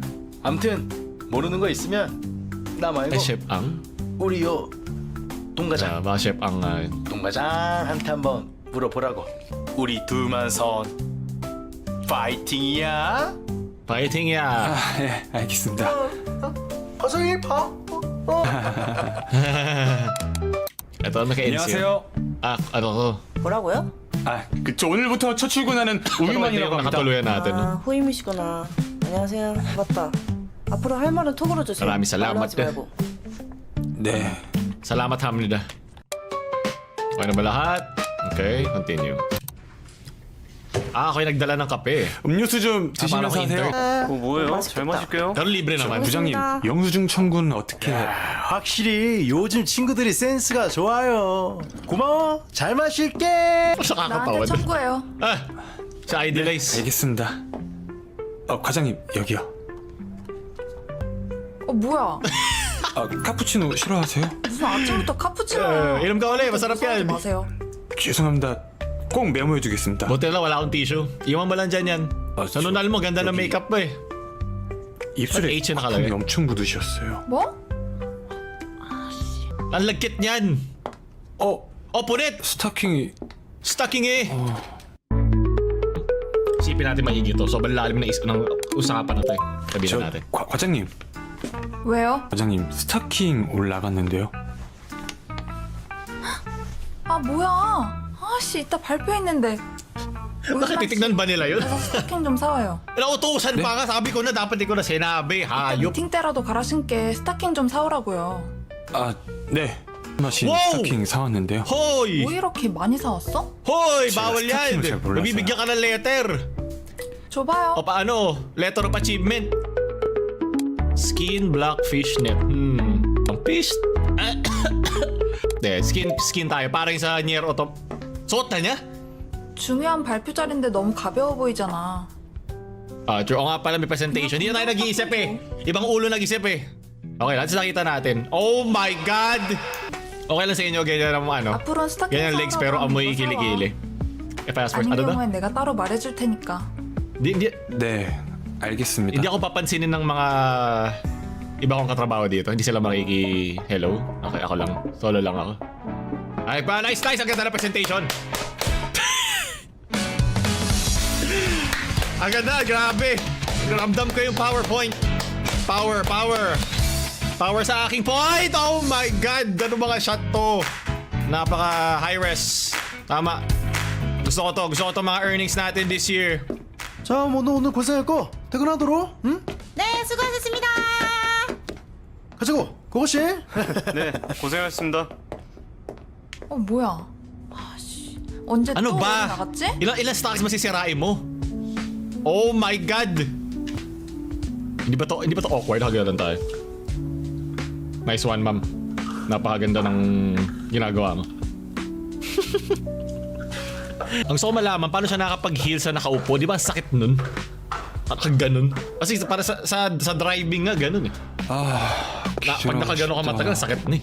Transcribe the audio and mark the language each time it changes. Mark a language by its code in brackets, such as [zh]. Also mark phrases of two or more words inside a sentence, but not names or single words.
[ko] 암튼 모르는 거 있으면 나 말고 [tl] Ay, Chef Ang? [ko] 우리 요 동과장 [tl] Mga Chef Ang nga. [ko] 동과장한테 한번 물어보라고. 우리 둘만 선 파이팅이야. [tl] Fighting ya. [ko] 아, 예, 알겠습니다. 어서 일파. [tl] Ito, ano kay [ko] 안녕하세요. [tl] ano to? [ko] 뭐라고요? 아, 저 오늘부터 첫 출근하는 우유만이라고 합니다. [tl] nakatuluyan natin. [ko] 아, 후임이시구나. 안녕하세요. 맞다. 앞으로 할 말은 톡으로 주세요. [tl] Maraming salamat [ko] 말로 하지 [tl] din. [ko] 말고. 네. [tl] Salamat hamnida. Okay na ba lahat? [en] Okay, continue. [tl] ako yung nagdala ng kape. [ko] 음료수 좀 드시면서 바로 하세요. 그거 뭐예요? 잘 마실게요. [tl] Pero libre naman. [ko] 부장님, 영수증 청구는 어떻게? 확실히 요즘 친구들이 센스가 좋아요. 고마워. 잘 마실게. 나한테 청구해요. [tl] Ah, sa Idealize. [ko] 알겠습니다. 과장님 여기요. 뭐야? 카푸치노 싫어하세요? 무슨 아침부터 카푸치노야. [tl] Inom ka ulit, masarap [ko] 하지 [tl] yan. [ko] 마세요. 죄송합니다. 꼭 메모해두겠습니다. [tl] Buti lang, wala akong tissue. Iwan mo lang dyan yan. Sa nunal mo, ganda ng makeup mo eh. [ko] 입술에 [tl] H nakalagay. [ko] 거품이 엄청 묻으셨어요. 뭐? [tl] Ang lagkit niyan. Punit! [ko] 스타킹이 [tl] Stocking eh. Isipin natin maigi to. Sobrang lalim ng usapan na to eh. Sabihin natin. [ko] 과장님. 왜요? 과장님 스타킹 올라갔는데요. 뭐야? 아씨 이따 발표했는데. [tl] Bakit titignan ba nila yun? [ko] 그래서 스타킹 좀 사와요. [tl] Nautusan pa nga. Sabi ko na dapat di ko na sinabi. Hayop. [ko] 미팅 때라도 갈아 신게 스타킹 좀 사오라고요. 네. 마신 와우! 스타킹 사왔는데요. [tl] Hoy! [ko] 뭐 이렇게 많이 사왔어? [tl] Hoy! Sila, Bawal yan. staking siya, 몰랐어요. Nabibigyan ka ng letter. [ko] 줘봐요. [tl] O paano? [en] Letter of achievement. Skin black fishnet. [tl] Ang fish. 네, skin tayo. Parang sa Nier Autom. Suot na niya? [ko] 중요한 발표 자리인데 너무 가벼워 보이잖아. [tl] True. O nga pala, may presentation. Hindi na tayo nag-iisip eh. Ibang ulo nag-isip eh. Okay, lahat nakita natin. [en] Oh my God! [tl] Okay lang sa inyo, ganyan ang ano. [ko] 앞으로는 스타킹 [tl] Ganyan ang legs pero amoy kilikili. [en] Fast first. [ko] 아닌 [tl] Ano na? [ko] 경우엔 내가 따로 말해줄 테니까. [tl] Hindi [ko] 네. 알겠습니다. [tl] ako papansinin ng mga iba kong katrabaho dito. Hindi sila makiki-hello. Okay, ako lang. Solo lang ako. Ay pa, nice! Ang ganda na presentation! Ang ganda, grabe! Ramdam ko yung PowerPoint. Power sa aking point! [en] Oh my God! [tl] Gano'ng mga shot to? Napaka [en] high res. [tl] Tama. Gusto ko to mga earnings natin [en] this year. [ko] 자, 오늘 고생했고 퇴근하도록. 응? 네, 수고하셨습니다. 가자고. 고고씨. 네, 고생하셨습니다. 뭐야? 아씨 언제 [tl] Ano [ko] 또 [tl] ba? [ko] 나갔지? [tl] Ilang stocks masisirain mo? [en] Oh my God! [tl] Hindi ba to awkward? Hagalan tayo. [en] Nice one, ma'am. [tl] Napakaganda ng ginagawa mo. Ang gusto ko malaman, paano siya nakapag-heal sa nakaupo? Di ba ang sakit nun? Ganun. Kasi para sa driving nga, ganun eh. Pag nakagano ka matagal, sakit na eh.